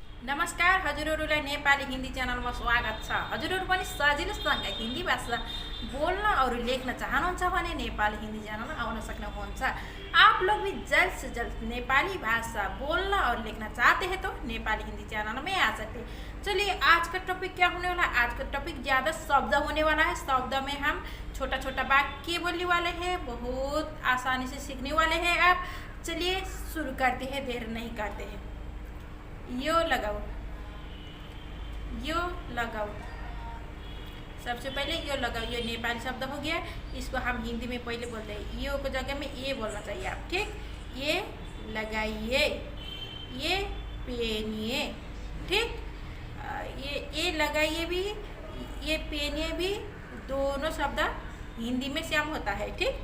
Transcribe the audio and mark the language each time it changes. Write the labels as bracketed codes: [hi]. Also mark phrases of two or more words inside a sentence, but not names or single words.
[ne] नमस्कार हजुरहरूलाई नेपाली हिन्दी च्यानलमा स्वागत छ। हजुरहरू पनि सजिलोसँग हिन्दी भाषा बोल्न और लेख्न चाहनुहुन्छ भने नेपाली हिन्दी च्यानलमा आउन सक्नुहुन्छ। [hi] आप लोग भी जल्द से जल्द नेपाली भाषा बोलना और लिखना चाहते हैं तो नेपाली हिंदी चैनल में आ सकते हैं। चलिए आज का टॉपिक क्या होने वाला है। आज का टॉपिक ज़्यादा शब्द होने वाला है। शब्द में हम छोटा छोटा वाक्य बोलने वाले हैं, बहुत आसानी से सीखने वाले हैं। आप चलिए शुरू करते हैं, देर नहीं करते हैं। [ne] यो लगाओ, यो लगाओ। [hi] सबसे पहले [ne] यो लगाओ, [hi] ये नेपाली शब्द हो गया। इसको हम हिंदी में पहले बोलते हैं। यो को जगह में ये बोलना चाहिए आप, ठीक। ये लगाइए, ये पहनिए, ठीक। ये लगाइए भी, ये पहनिए भी, दोनों शब्द हिंदी में सेम होता है, ठीक।